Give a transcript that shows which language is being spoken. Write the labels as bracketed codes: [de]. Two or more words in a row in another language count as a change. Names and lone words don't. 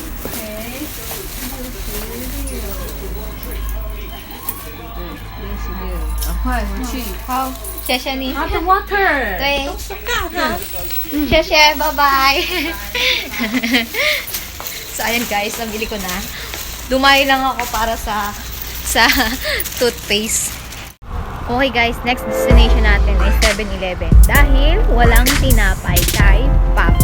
[zh] 66，赶快回去。好，谢谢你。 [en] Hot water， [zh] 对都是尬的。謝謝, [en] bye-bye. [tl] So, ayan guys, nabili ko na. Dumayo lang ako para sa toothpaste. [en] Okay guys, next destination [tl] natin ay 7-Eleven. Dahil walang tinapay kay Papo.